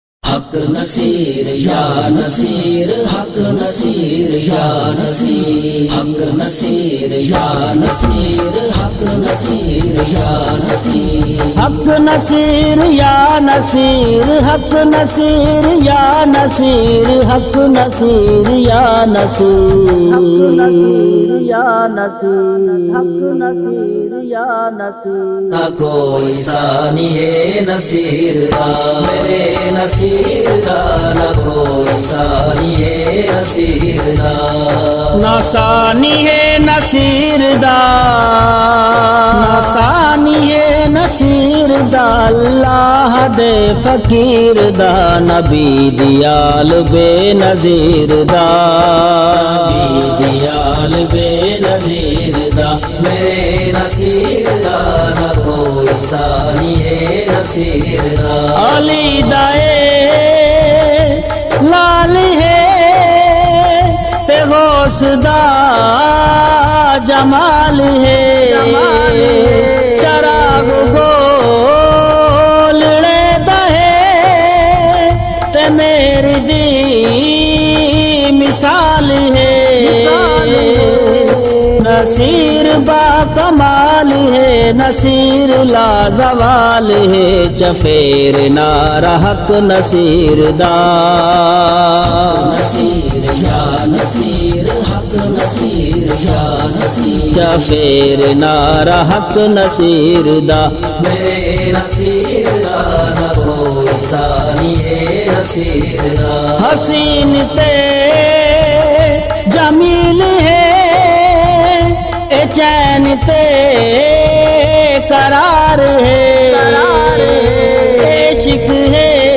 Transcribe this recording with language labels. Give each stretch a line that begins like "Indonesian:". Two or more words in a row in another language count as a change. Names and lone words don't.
Urdu: حق نصیر یا نصیر، حق نصیر یا نصیر، حق نصیر یا نصیر، حق نصیر یا نصیر، حق نصیر یا نصیر، حق نصیر یا نصیر، حق نصیر یا نصیر، یا نصیر، حق نصیر یا نصیر۔ نہ کوئی ثانی ہے نصیر کا میرے نصیر کا، نہ کوئی ثانی ہے نصیر کا،
Punjabi: نہ ثانی ہے نصیر دا، نہ ثانی ہے نصیر دا، اللہ دے فقیر دا، نبی دیال بے نظیر دا، نبی دیال بے نظیر دا، میرے نصیر دا، نہ کوئی ثانی ہے نصیر دا، علی دائے لال ہے تے غوث دا جمال ہے، چراغ گولڑے دا ہے تے میری دی مثال ہے، نصیر با کمال ہے، نصیر لا زوال ہے، چفیر نار حق نصیر دا، نصیر یا نصیر، حق نصیر یا نصیر، چفیر نار حق نصیر دا، میرے نصیر دا، نہ کوئی ثانی ہے نصیر دا، حسین تے جمیل ہے، اے چین تے قرار ہے، عشق ہے